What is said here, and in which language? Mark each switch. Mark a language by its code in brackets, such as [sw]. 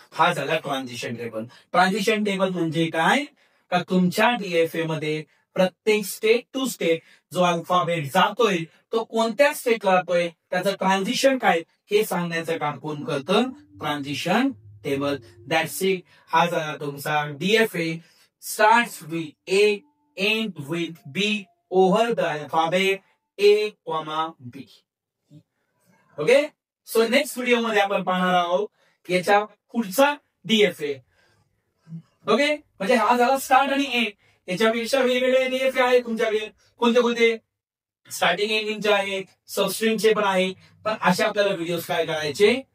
[mr] हा झाला transition table. Transition table म्हणजे काय? का तुमच्या डीएफए मध्ये प्रत्येक स्टेट टू स्टेट जो अल्फाबेट जातोय तो कोणत्या स्टेटला जातोय, त्याचं ट्रान्झिशन काय हे सांगण्याचं काम कोण करतं? Transition table. [en] That's it. [mr] हा झाला तुमचा DFA. [en] Starts with A, end with B, over the alphabet A, B. Okay. [mr] So next video मध्ये आपण पाहणार आहोत याच्या पुढचा डीएफए. ओके. म्हणजे हा झाला स्टार्ट आणि एंड. याच्यापेक्षा वेगवेगळे डीएफए आहेत तुमच्याकडे. कोणते? स्टार्टिंग एंडिंगचे आहेत, सबस्ट्रिंगचे पण आहे. पण अशा आपल्याला व्हिडिओ काय करायचे?